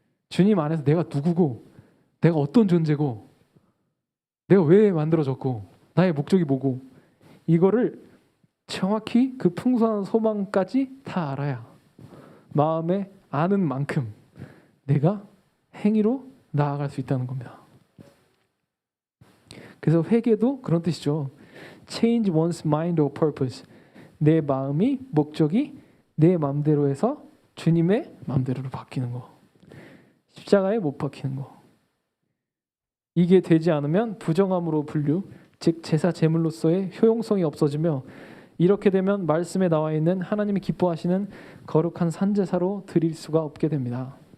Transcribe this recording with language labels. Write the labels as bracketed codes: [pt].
[ko] 주님 안에서 내가 누구고 내가 어떤 존재고 내가 왜 만들어졌고 나의 목적이 뭐고 이거를 정확히 그 풍성한 소망까지 다 알아야 마음에 아는 만큼 내가 행위로 나아갈 수 있다는 겁니다. 그래서 회개도 그런 뜻이죠. [en] Change one's mind or purpose. [ko] 내 마음이 목적이 내 마음대로 해서 주님의 마음대로로 바뀌는 거. 십자가에 못 박히는 거. 이게 되지 않으면 부정함으로 분류, 즉 제사 제물로서의 효용성이 없어지며 이렇게 되면 말씀에 나와 있는 하나님이 기뻐하시는 거룩한 산제사로 드릴 수가 없게 됩니다.